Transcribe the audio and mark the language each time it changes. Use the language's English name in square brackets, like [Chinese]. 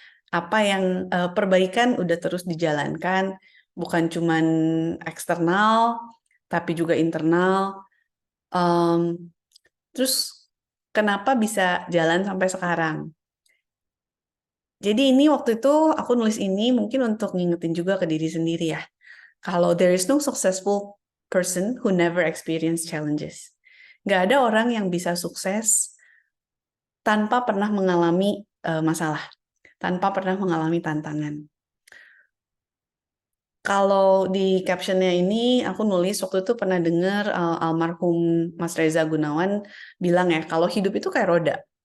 [Indonesian] Apa yang perbaikan udah terus dijalankan, bukan cuman eksternal, tapi juga internal. Terus kenapa bisa jalan sampai sekarang? Jadi ini waktu itu aku nulis ini mungkin untuk ngingetin juga ke diri sendiri ya. Kalau [English] there is no successful person who never experience challenges. [Indonesian] Nggak ada orang yang bisa sukses tanpa pernah mengalami masalah, tanpa pernah mengalami tantangan. Kalau di captionnya ini aku nulis waktu itu pernah dengar almarhum Mas Reza Gunawan bilang ya, kalau hidup itu kayak roda.